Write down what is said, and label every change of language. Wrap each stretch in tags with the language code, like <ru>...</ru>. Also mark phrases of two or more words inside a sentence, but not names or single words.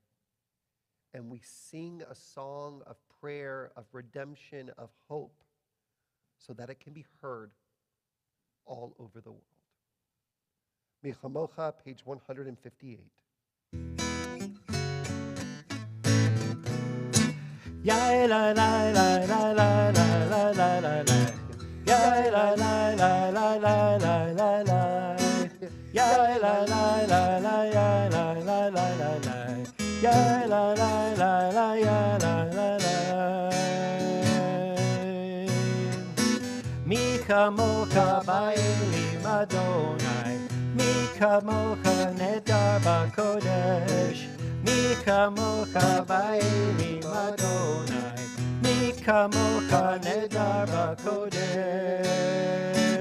<en>And we sing a song of prayer, of redemption, of hope, so that it can be heard all over the world. Michamocha, page 158. Yai la la la la la la la la la la. Yai la la la la la la la la. Yai la la la la la la la la la. Yai la la la la la la la.</en> <he>מי כמוכה באלים אדוני, מי כמוכה נאדר בקודש, מי כמוכה באלים אדוני, מי כמוכה נאדר בקודש.</he>